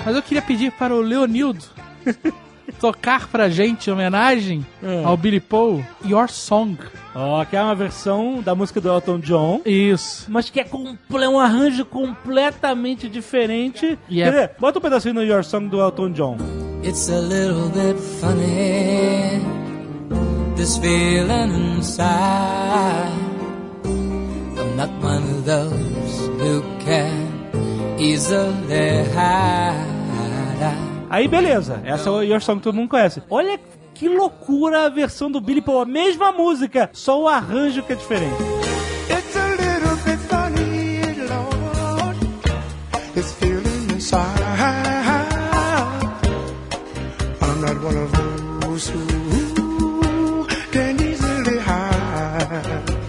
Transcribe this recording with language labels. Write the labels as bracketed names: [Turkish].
[Portuguese] Mas eu queria pedir para o Leonildo tocar pra gente em homenagem ao Billy Paul, Your Song. Ó, oh, que é uma versão da música do Elton John. Isso. Mas que é um arranjo completamente diferente. E yeah. Quer dizer, bota um pedacinho no Your Song do Elton John. [English] It's a little bit funny, this feeling inside. I'm not one of those who can easily hide. [Portuguese] Aí, beleza. Essa é o Your Song que todo mundo conhece. Olha que loucura a versão do Billy Paul, a mesma música, só o arranjo que é diferente. [English] It's a little bit funny, Lord. This feeling inside. I'm not one of those who can easily hide.